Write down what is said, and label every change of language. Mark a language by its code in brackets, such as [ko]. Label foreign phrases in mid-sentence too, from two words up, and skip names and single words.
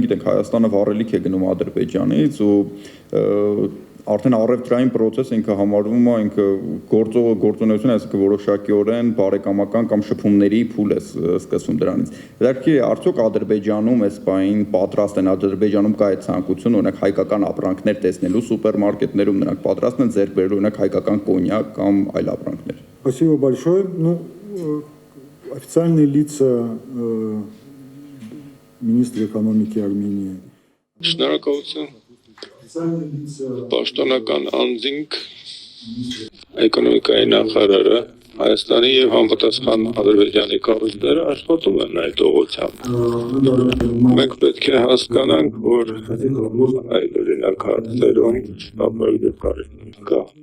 [hy] գիտենք Հայաստանը վառելիք է գնում Ադրբեջանից ու արդեն առևտրային process ինքը համարվում է ինքը գործունեություն, այսինքն որոշակիորեն բարեկամական կամ շփումների փուլ է սկսվում դրանից։ Դեռ արդյոք Ադրբեջանում այս բային պատրաստ են, Ադրբեջանում կա այդ ցանկություն, օրինակ հայկական ապրանքներ տեսնելու սուպերմարկետներում նրանք պատրաստ են ձեռք բերելու օրինակ հայկական կոնյակ կամ այլ ապրանքներ։ [ru] Спасибо большое. Ну, официальные лица министра экономики Армении. [hy] Շնորհակալություն։ Պաշտոնական անձինք էկոնոմիկայի նախարարը Հայաստանի եւ համապատասխան Ադրբեջանի կառույցները աշխատում են այդ ուղղությամբ։ Մենք պետք է հասկանանք, որ այդ օրինակ հարցերում շտաբել կա։